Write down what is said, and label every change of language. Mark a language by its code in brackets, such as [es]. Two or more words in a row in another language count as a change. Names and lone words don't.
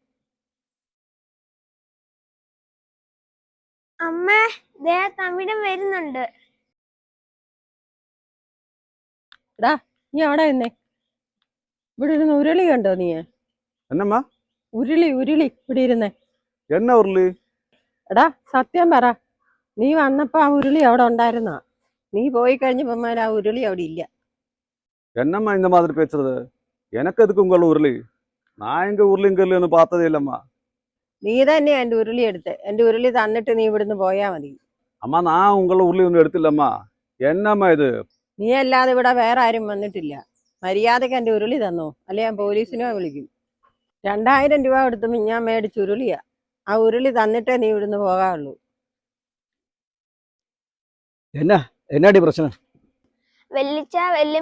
[ml] അമ്മേ, ദേ തമിഴൻ വരുന്നുണ്ട്. എടാ, നീ അവിടെ നിന്നേ. ഇവിടെ ഇരുന്ന് ഉരുളി കണ്ടോ നീ? [ta] என்னம்மா [ml] ഉരുളി ഇവിടെ ഇരുന്നേ. [ta] என்ன உருளி? [ml] എടാ, സത്യം പറ, നീ വന്നപ്പോ ആ ഉരുളി അവിടെ ഉണ്ടായിരുന്നാ? നീ പോയി കഴിഞ്ഞപ്പോ ആ ഉരുളി അവിടെ ഇല്ല. [ta] என்னம்மா இந்த மாதிரி பேசுறது? எனக்கு எதுக்கு உங்கள உருளி? நான் எங்க உருளையும் கல்லுன்னு பார்த்ததே இல்லம்மா. [ml] നീ തന്നെയാ എൻ്റെ ഉരുളി എടുത്ത്. എൻ്റെ ഉരുളി തന്നിട്ട് നീ ഇവിടുന്ന് പോയാ മതി. [ta] அம்மா நான் உங்கள உருளி ஒன்றும் எடுத்தில்லம்மா. என்னம்மா இது? [ml] നീ അല്ലാതെ ഇവിടെ വേറെ ആരും വന്നിട്ടില്ല. മര്യാദക്ക് എൻ്റെ ഉരുളി തന്നോ, അല്ലെ ഞാൻ പോലീസിനെ വിളിക്കും. 2000 രൂപ കൊടുത്ത് ഞാൻ മേടിച്ച് ഉരുളിയാ. ആ ഉരുളി തന്നിട്ടേ നീ ഇവിടുന്ന് പോകാവുള്ളൂ. [ta] என்னடி பிரச்சனை? [ml] വെല്ലിച്ച